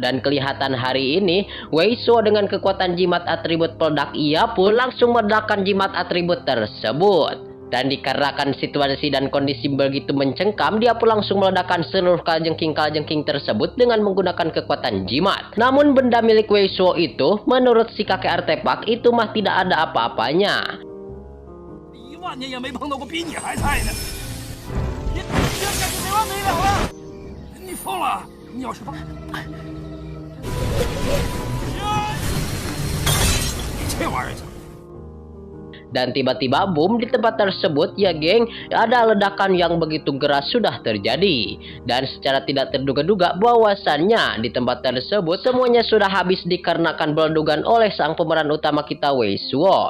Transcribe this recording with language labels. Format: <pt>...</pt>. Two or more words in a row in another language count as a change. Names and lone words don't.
<id>Dan kelihatan hari ini Wei Suo dengan kekuatan jimat atribut peledak ia pun langsung meledakkan jimat atribut tersebut. Dan dikarenakan situasi dan kondisi begitu mencengkam, dia pun langsung meledakkan seluruh kalajengking tersebut dengan menggunakan kekuatan jimat. Namun benda milik Wei Suo itu, menurut si kakek artefak itu mah tidak ada apa-apanya.</id> <zh>10000 年也没碰到过比你还菜的。你这该是没完没了了！你疯了！你要是把……你这玩意儿！</zh> <id>Dan tiba-tiba boom di tempat tersebut ya geng, ada ledakan yang begitu keras sudah terjadi. Dan secara tidak terduga-duga bahwasannya di tempat tersebut semuanya sudah habis dikarenakan beledugan oleh sang pemeran utama kita Wei Suo.</id>